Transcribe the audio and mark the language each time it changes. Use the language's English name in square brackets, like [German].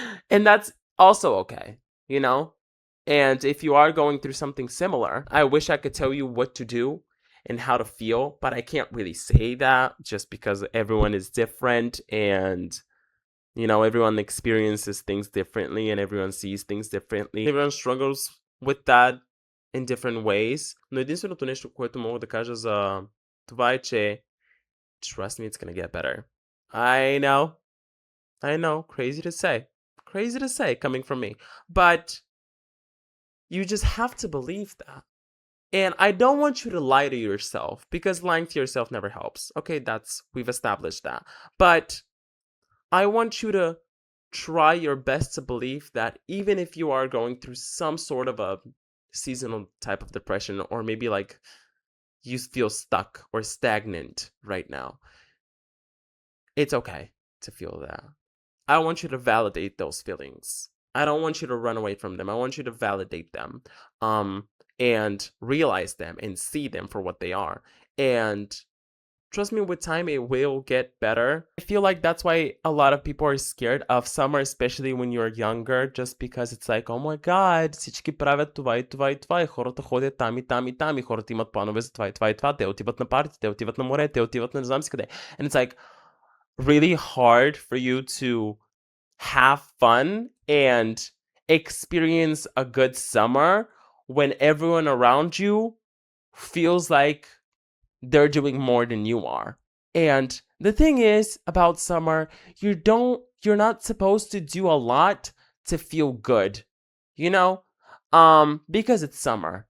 [English] And that's also okay, And if you are going through something similar, I wish I could tell you what to do and how to feel, but I can't really say that just because everyone is different and everyone experiences things differently and everyone sees things differently. Everyone struggles with that in different ways. [Bulgarian] Но единственото нещо, което мога да кажа за това е, че [English] trust me, it's gonna get better. I know, crazy to say coming from me, but you just have to believe that. And I don't want you to lie to yourself, because lying to yourself never helps. Okay, we've established that. But I want you to try your best to believe that even if you are going through some sort of a seasonal type of depression, or maybe like you feel stuck or stagnant right now, it's okay to feel that. I want you to validate those feelings. I don't want you to run away from them. I want you to validate them, and realize them and see them for what they are. And trust me, with time, it will get better. I feel like that's why a lot of people are scared of summer, especially when you're younger, just because it's like, oh my god, [Bulgarian] всички правят това и това и това, и хората ходят там и там и там, и хората имат планове за това и това и това, те отиват на парти, те отиват на море, те отиват на не знам си къде. [English] And it's like really hard for you to have fun and experience a good summer when everyone around you feels like they're doing more than you are. And the thing is about summer, you're not supposed to do a lot to feel good, because it's summer.